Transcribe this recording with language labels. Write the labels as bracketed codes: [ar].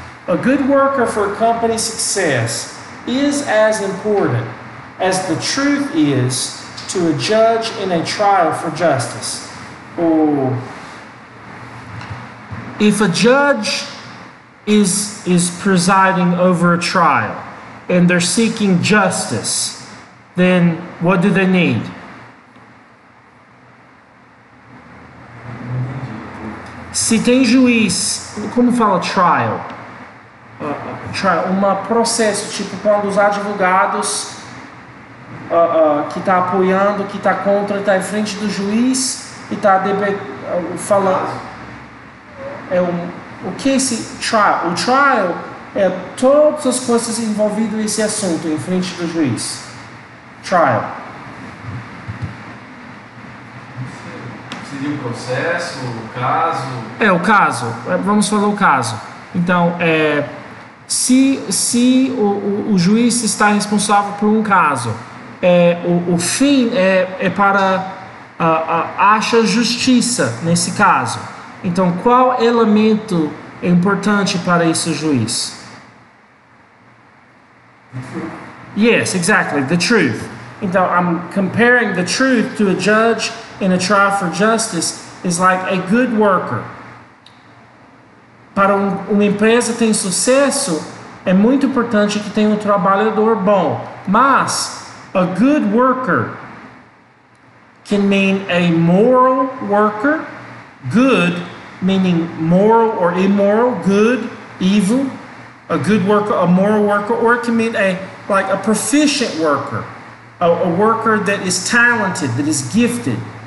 [en] A good worker for a company's success is as important as the truth is to a judge in a trial for justice. Oh. If a judge is presiding over a trial and they're seeking justice, then what do they need? [pt] Se tem juiz, como fala trial? Trial, processo, tipo quando os advogados que está apoiando, que está contra, está em frente do juiz e está falando. O que é esse trial? O trial é todas as coisas envolvidas nesse assunto em frente do juiz. [en] Trial. [pt] Seria o processo, o caso? O caso. Vamos falar o caso. Então, se o juiz está responsável por um caso, o fim é para achar justiça nesse caso. Então, qual elemento é importante para esse juiz? [en] Yes, exactly, the truth. [pt] Então, [en] I'm comparing the truth to a judge in a trial for justice is like a good worker. [pt] Para uma empresa ter sucesso, é muito importante que tenha um trabalhador bom. [en] Mas, a good worker can mean a moral worker, good meaning moral or immoral, good, evil, a good worker, a moral worker, or it can mean a proficient worker, a worker that is talented, that is gifted.